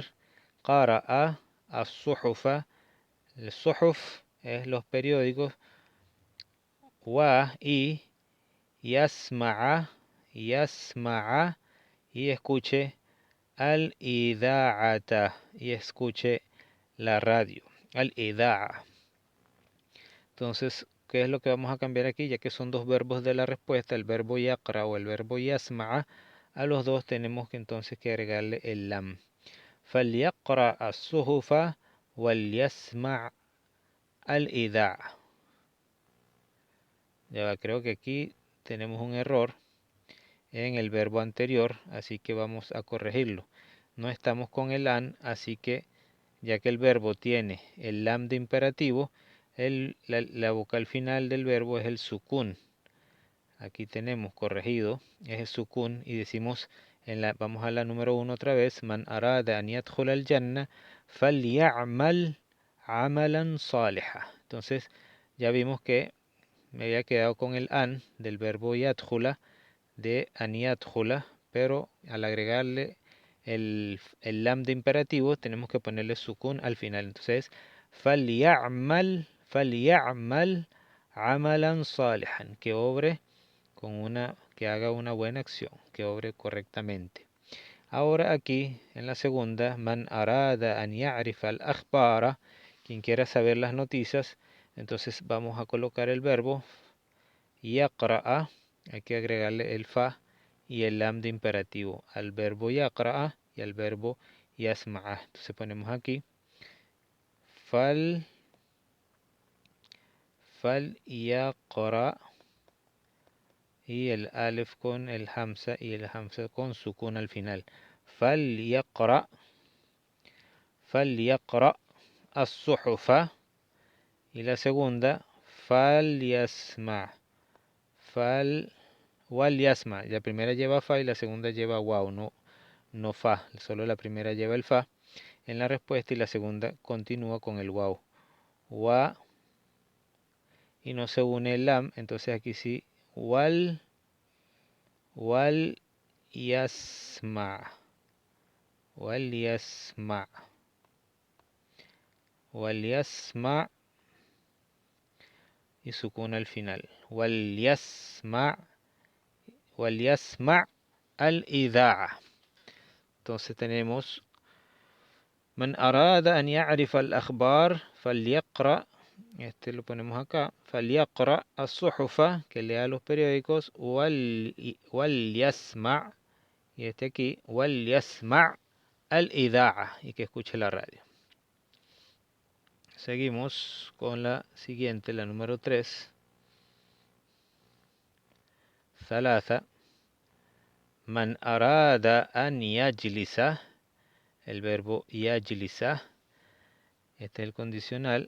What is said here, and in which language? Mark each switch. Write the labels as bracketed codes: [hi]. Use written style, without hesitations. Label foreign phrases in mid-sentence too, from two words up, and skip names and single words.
[ar] قرأ الصحف, [es] el صحف es los periódicos. y يسمع, y escuche الإذاعة, y escuche la radio. الإذاعة. Entonces, ¿qué es lo que vamos a cambiar aquí? Ya que son dos verbos de la respuesta, el verbo يقرأ o el verbo يسمع, a los dos tenemos que entonces que agregarle el lam. [ar] فليقرأ الصحف وليسمع الإذاعة. [es] Ya creo que aquí tenemos un error en el verbo anterior, así que vamos a corregirlo. No estamos con el an, así que ya que el verbo tiene el lam de imperativo, la vocal final del verbo es el sukun. Aquí tenemos corregido, es el sukun, y decimos, vamos a la número 1 otra vez, [ar] من أراد أن يدخل الجنة فليعمل عملا صالحا. [es] Entonces ya vimos que me había quedado con el an del verbo yadkhula, de [ar] أن يدخل, [es] pero al agregarle el lam de imperativo tenemos que ponerle sukun al final. [ar] Entonces فليعمل عملا صالحا, [es] que haga una buena acción, que obre correctamente. Ahora aquí en la segunda, [ar] من أراد أن يعرف الأخبار, [es] quien quiera saber las noticias, entonces vamos a colocar el verbo yaqra'a, hay que agregarle el fa y el lam de imperativo al verbo yaqra'a y al verbo yasma'a. Entonces ponemos aquí [ar] فليقرأ' [es] y el alif con el hamza y el hamza con sukun al final. [ar] فليقرأ الصحف, [es] y la segunda [ar] فليسمع'. وليسمع', [es] la primera lleva fa y la segunda lleva waw, no fa, solo la primera lleva el fa en la respuesta y la segunda continúa con el waw. Wa, y no se une el lam, entonces aquí sí, [ar] وليسمع، وليسمع' [es] y sukun al final. [ar] وليسمع الإذاعة. [es] Entonces tenemos [ar] من أراد أن يعرف الأخبار فليقرأ', [es] este lo ponemos acá, [ar] فليقرأ الصحف, [es] que lea los periódicos, [ar] وليسمع', [es] y este aquí, [ar] وليسمع الإذاعة, [es] y que escuche la radio. Seguimos con la siguiente, la número 3. [ar] ثلاثة. من أراد أن يجلس, [es] el verbo yajlisa, este es el condicional.